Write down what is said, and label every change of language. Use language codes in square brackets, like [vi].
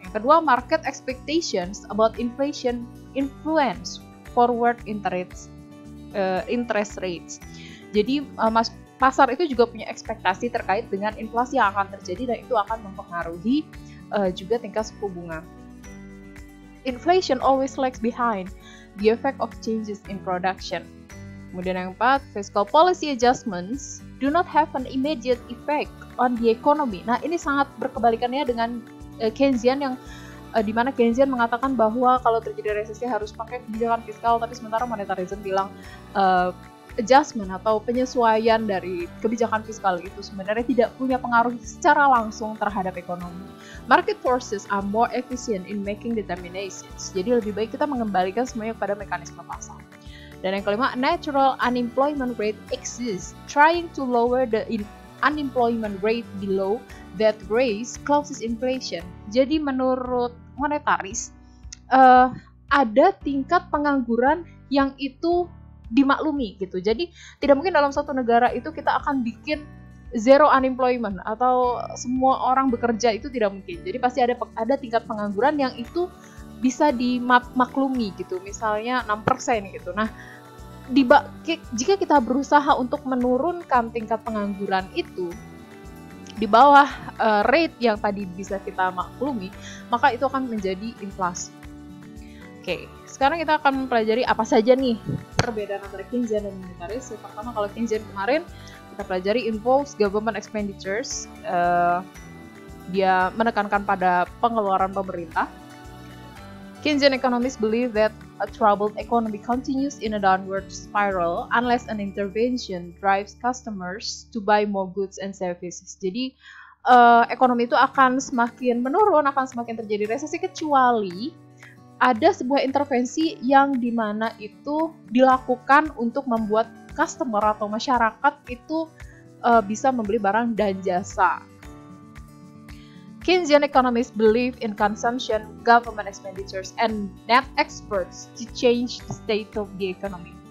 [en] Yang kedua, market expectations about inflation influence forward interest rates. [id] Jadi pasar itu juga punya ekspektasi terkait dengan inflasi yang akan terjadi dan itu akan mempengaruhi juga tingkat suku bunga. [en] Inflation always lags behind the effect of changes in production. [id] Kemudian yang keempat, [en] fiscal policy adjustments do not have an immediate effect on the economy. [id] Nah, ini sangat berkebalikannya dengan Keynesian yang di mana Keynesian mengatakan bahwa kalau terjadi resesi harus pakai kebijakan fiskal, tapi sementara monetarism bilang adjustment atau penyesuaian dari kebijakan fiskal itu sebenarnya tidak punya pengaruh secara langsung terhadap ekonomi. [en] Market forces are more efficient in making determinations. [id] Jadi lebih baik kita mengembalikan semuanya kepada mekanisme pasar. Dan yang kelima, [en] natural unemployment rate exists. Trying to lower the unemployment rate below that raise causes inflation. [id] Jadi menurut monetaris, ada tingkat pengangguran yang itu dimaklumi gitu. Jadi tidak mungkin dalam satu negara itu kita akan bikin zero unemployment atau semua orang bekerja, itu tidak mungkin. Jadi pasti ada tingkat pengangguran yang itu bisa dimaklumi gitu. Misalnya 6% gitu. Nah, jika kita berusaha untuk menurunkan tingkat pengangguran itu di bawah rate yang tadi bisa kita maklumi, maka itu akan menjadi inflasi. Oke, sekarang kita akan mempelajari apa saja nih perbedaan antara Keynesian dan monetaris. Yang pertama, kalau Keynesian kemarin kita pelajari [en] involves government expenditures. [id] Dia menekankan pada pengeluaran pemerintah. [en] Keynesian economists believe that a troubled economy continues in a downward spiral unless an intervention drives customers to buy more goods and services. [id] Jadi ekonomi itu akan semakin menurun, akan semakin terjadi resesi kecuali ada sebuah intervensi yang dimana itu dilakukan untuk membuat customer atau masyarakat itu bisa membeli barang dan jasa. [en] Keynesian economists believe in consumption, government expenditures, and net exports to change the state of the economy.